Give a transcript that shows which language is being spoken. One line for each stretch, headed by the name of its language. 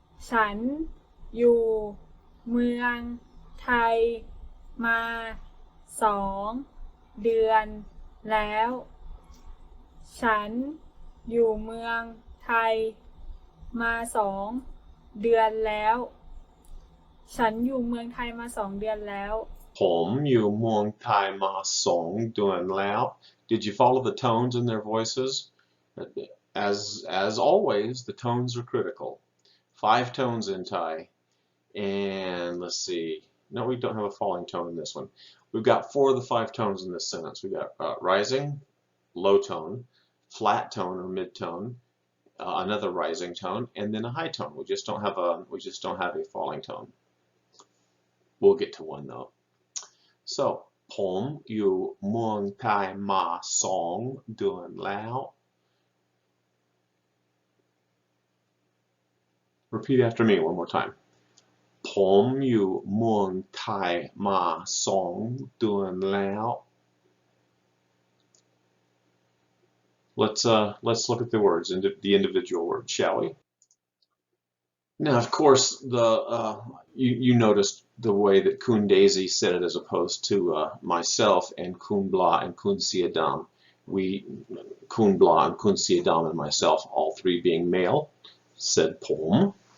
Thai: ฉันอยู่เมืองไทยมา2 เดือนแล้วฉันอยู่เมืองไทยมา2 เดือนแล้วฉันอยู่เมืองไทยมา2 เดือนแล้ว ผมอยู่เมืองไทยมา2 เดือนแล้ว
English: Did you follow the tones in their voices? As always, the tones are critical. 5 tones in Thai, and let's see. No, we don't have a falling tone in this one. We've got 4 of the 5 tones in this sentence. We've got rising, low tone, flat tone or mid tone, another rising tone, and then a high tone. We just don't have a falling tone. We'll get to one though. So
Thai: ผมอยู่เมืองไทยมา2 เดือนแล้ว
English: Repeat after me one more time.
Thai: ผมอยู่เมืองไทยมา2 เดือนแล้ว
English: Let's look at the words, the individual words, shall we? Now, of course, you noticed the way that Kun Daisy said it as opposed to myself and Kun Bla and Kun Siadam. Kun Bla and Kun Siadam and myself, all 3 being male, said Pom.